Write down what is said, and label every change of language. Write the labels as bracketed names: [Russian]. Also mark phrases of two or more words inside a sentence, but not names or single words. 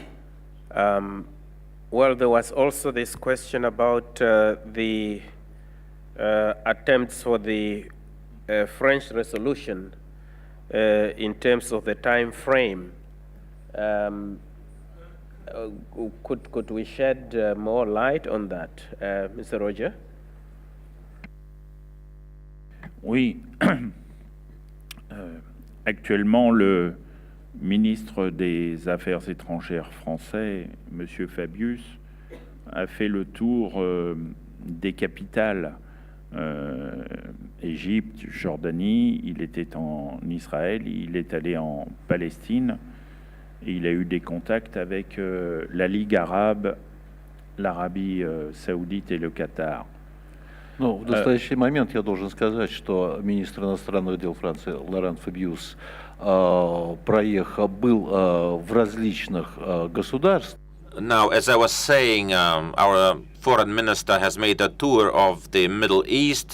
[English] Well, there was also this question about the attempts for the French resolution in terms of the time frame. Could we shed more light on that, Mr. Roger? [French] Oui. Actuellement, le ministre des Affaires étrangères français, M. Fabius, a fait le tour des capitales, Égypte, Jordanie, il était en Israël, il est allé en Palestine, et il a eu des contacts avec la Ligue arabe, l'Arabie saoudite et le Qatar. [Russian] Ну, в настоящий момент я должен сказать, что министр иностранных дел Франции Лоран Фабиус был в различных государствах. [English] Now, as I was saying, our foreign minister has made a tour of the Middle East.